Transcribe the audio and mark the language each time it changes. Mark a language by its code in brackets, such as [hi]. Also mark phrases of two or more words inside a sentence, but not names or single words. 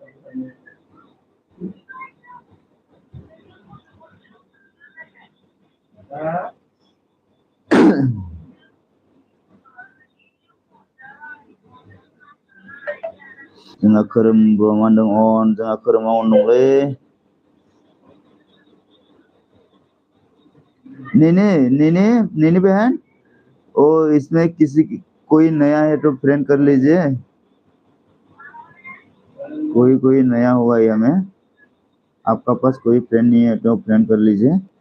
[brx] जोंहा खोरोमबो मा होनदों अन जोंहा खोरोमा अन दंलै नेने नेने नेने [hi] बहन ओ इसमें किसी कोई नया है तो फ्रेंड कर लीजिए कोई नया हुआ है हमें आपका पास कोई फ्रेंड नहीं है तो फ्रेंड कर लीजिए